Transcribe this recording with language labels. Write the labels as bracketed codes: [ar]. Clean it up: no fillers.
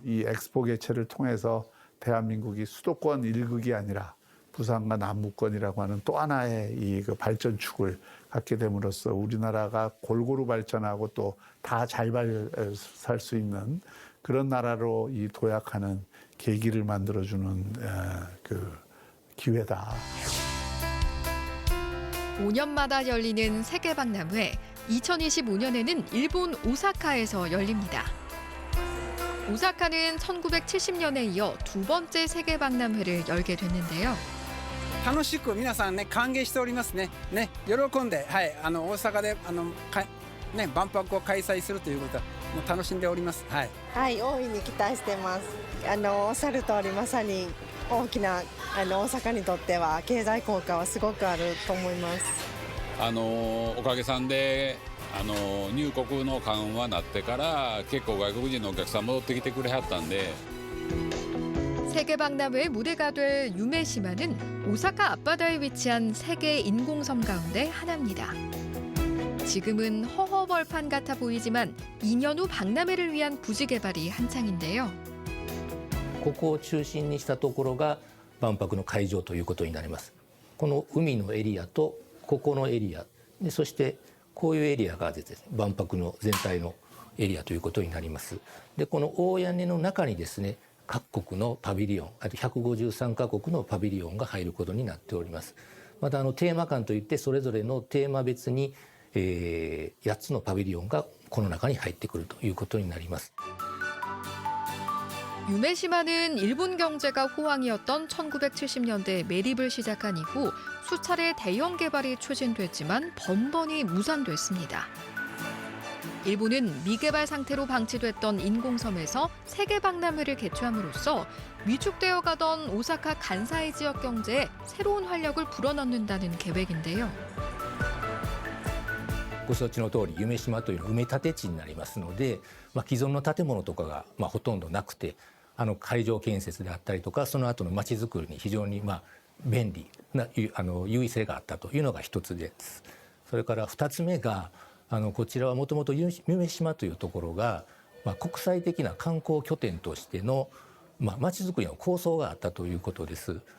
[ko] 이 엑스포 개최를 통해서 대한민국이 수도권 1극이 아니라 부산과 남부권이라고 하는 또 하나의 이 발전축을 갖게 됨으로써 우리나라가 골고루 발전하고 또 다 잘 살 수 있는 그런 나라로 이 도약하는 계기를 만들어주는 그 기회다. 5년마다 열리는 세계박람회. 2025년에는 일본 오사카에서 열립니다. 오사카는 1970년에 이어 두 번째 세계 박람회를 열게 됐는데요. [ja] 楽しく皆さんね歓迎しておりますね。ね喜んではい大阪でね万博を開催するということはもう楽しんでおります。はい。はい、大いに期待してます。おっしゃる通りまさに大きな大阪にとっては経済効果はすごくあると思います。おかげさんで入国の緩和になってから結構外国人のお客さん戻ってきてくれはったんで [ko] 세계박람회의 무대가 될 유메시마는 오사카 앞바다에 위치한 세계 인공섬 가운데 하나입니다. 지금은 허허벌판 같아 보이지만 2년 후 박람회를 위한 부지 개발이 한창인데요. [ja] ここを中心にしたところが万博の会場ということになります。この海のエリアとここのエリアで、そしてこういうエリアがですね、万博の全体のエリアということになります。で、この大屋根の中にですね、各国のパビリオン、あと153カ国のパビリオンが入ることになっております。またテーマ館といってそれぞれのテーマ別に、8つのパビリオンがこの中に入ってくるということになります。 [ko] 유메시마는 일본 경제가 호황이었던 1970년대 매립을 시작한 이후 수차례 대형 개발이 추진됐지만 번번이 무산됐습니다. 일본은 미개발 상태로 방치됐던 인공섬에서 세계 박람회를 개최함으로써 위축되어 가던 오사카 간사이 지역 경제에 새로운 활력을 불어넣는다는 계획인데요. [ja] ご承知の通り夢洲というのは埋め立て地になりますので、既存の建物とかがほとんどなくて、会場建設であったりとかその後の街づくりに非常に便利な優位性があったというのが一つです。それから二つ目がこちらはもともと夢洲というところが、国際的な観光拠点としての、街づくりの構想があったということです。